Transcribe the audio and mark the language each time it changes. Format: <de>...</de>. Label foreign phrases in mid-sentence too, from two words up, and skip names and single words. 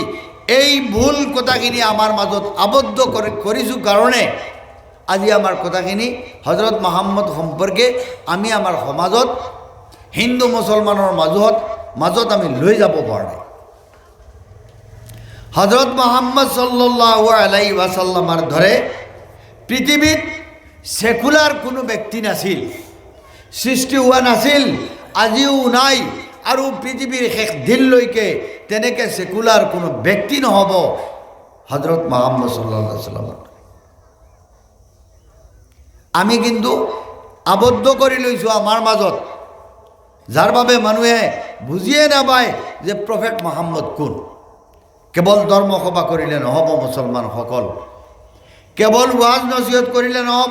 <as>এই ভুল কথাখিনি আমাৰ মাজত আবদ্ধ কৰিছোঁ কাৰণে আজি আমাৰ কথাখিনি হজৰত মুহাম্মদ সম্পৰ্কে আমি আমাৰ সমাজত, হিন্দু মুছলমানৰ মাজত আমি লৈ যাব পৰা নাই। হজৰত মুহাম্মদ সাল্লাল্লাহু আলাইহি ওয়াসাল্লামৰ ধৰে পৃথিৱীত সেকুলাৰ কোনো ব্যক্তি নাছিল, সৃষ্টি হোৱা নাছিল, আজিও নাই, আৰু পৃথিৱীৰ শেষ দিনলৈকে তেনেকৈ সেকুলাৰ কোনো ব্যক্তি নহ'ব হজৰত মুহাম্মদ</as> <ar>صلى الله عليه وسلم.</ar> <as>আমি কিন্তু আবদ্ধ কৰি লৈছোঁ আমাৰ মাজত, যাৰ বাবে মানুহে বুজিয়ে নাপায় যে প্ৰফেট মুহাম্মদ কোন। কেৱল ধৰ্ম সভা কৰিলে নহ'ব মুছলমানসকল, কেৱল ওয়াজ নসিহত কৰিলে নহ'ব।</as>